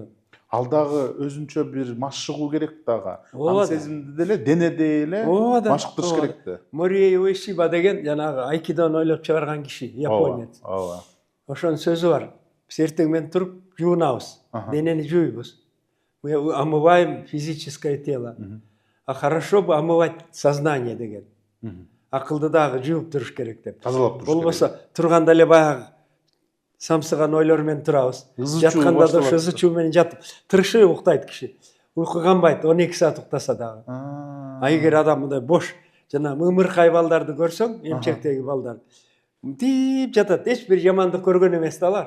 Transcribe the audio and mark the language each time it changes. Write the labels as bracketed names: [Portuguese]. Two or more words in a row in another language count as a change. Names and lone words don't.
[Kyrgyz] Ал дагы өзүнчө бир машыгуу керек дагы. Аң сезимди деле, денеде эле машыктырыш керек да. Мори Уэшиба деген жанагы айкидону ойлоп чыгарган киши, японец. Ооба. Ошонун сөзү бар. Биз эртең менен туруп жуунабыз, денени жуйбуз. [Russian] Мы омываем физическое тело. А хорошо бы омывать сознание деген. [Kyrgyz] Акылды дагы жууп туруш керек деп. Тазалап туруш керек. Болбосо турганда эле баягы самсыган ойлор менен турабыз. Жатканда да ошо чуу менен жатып, тырышып уктайт киши. Уйку канбайт, 12 саат уктаса дагы. А эгер адам мындай бош, жана мымыркай балдарды көрсөң, эмчектеги балдар, дип жатат, эч бир жамандык көргөн эмес да алар.